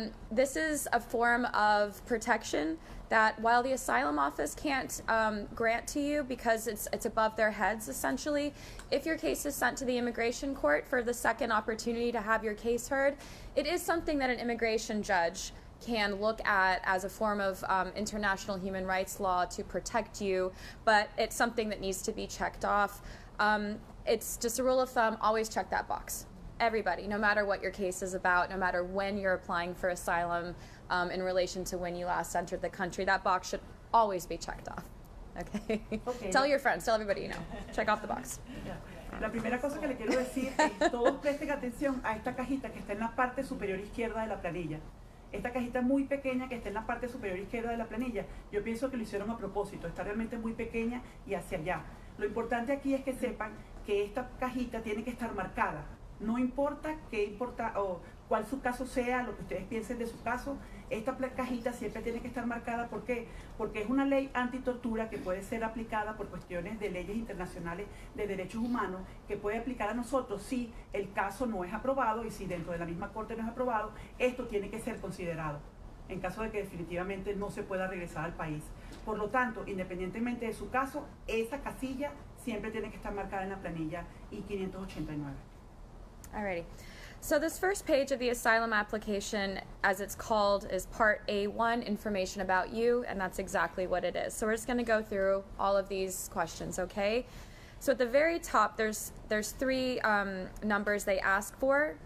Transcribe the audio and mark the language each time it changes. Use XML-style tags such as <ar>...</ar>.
<en>This is a form of protection that while the asylum office can't grant to you because it's above their heads, essentially, if your case is sent to the immigration court for the second opportunity to have your case heard, it is something that an immigration judge can look at as a form of international human rights law to protect you, but it's something that needs to be checked off. It's just a rule of thumb, always check that box. Everybody, no matter what your case is about, no matter when you're applying for asylum in relation to when you last entered the country, that box should always be checked off. Okay? Tell your friends, tell everybody you know. Check off the box.</en> <es>La primera cosa que le quiero decir es todos presten atención a esta cajita que está en la parte superior izquierda de la planilla. Esta cajita muy pequeña que está en la parte superior izquierda de la planilla, yo pienso que lo hicieron a propósito, está realmente muy pequeña y hacia allá. Lo importante aquí es que sepan que esta cajita tiene que estar marcada. No importa o cuál su caso sea, lo que ustedes piensen de su caso, esta cajita siempre tiene que estar marcada. ¿Por qué? Porque es una ley antitortura que puede ser aplicada por cuestiones de leyes internacionales de derechos humanos, que puede aplicar a nosotros si el caso no es aprobado y si dentro de la misma corte no es aprobado, esto tiene que ser considerado en caso de que definitivamente no se pueda regresar al país. Por lo tanto, independientemente de su caso, esa casilla siempre tiene que estar marcada en la planilla I-589.</es> <en>Alrighty. So this first page of the asylum application, as it's called, is Part A1, information about you, and that's exactly what it is. So we're just going to go through all of these questions, okay? So at the very top, there's three numbers they ask for.</en>